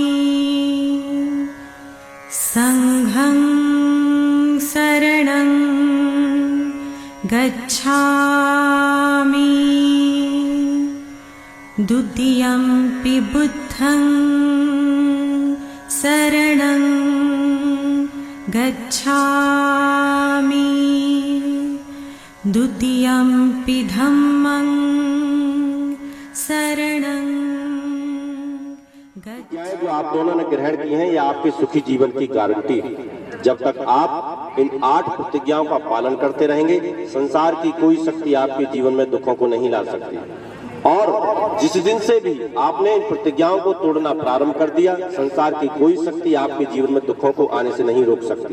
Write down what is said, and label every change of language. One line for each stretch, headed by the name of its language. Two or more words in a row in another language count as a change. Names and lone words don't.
Pali: संघं शरणं गच्छामि द्वितीयंपि बुद्धं शरणं गच्छामि द्वितीयंपि धम्मं शरणं गच्छामि।
Hindi: जो आप दोनों ने ग्रहण की हैं, यह आपके सुखी जीवन की गारंटी है। जब तक आप इन 8 प्रतिज्ञाओं का पालन करते रहेंगे, संसार की कोई शक्ति आपके जीवन में दुखों को नहीं ला सकती। और जिस दिन से भी आपने इन प्रतिज्ञाओं को तोड़ना प्रारंभ कर दिया, संसार की कोई शक्ति आपके जीवन में दुखों को आने से नहीं रोक सकती।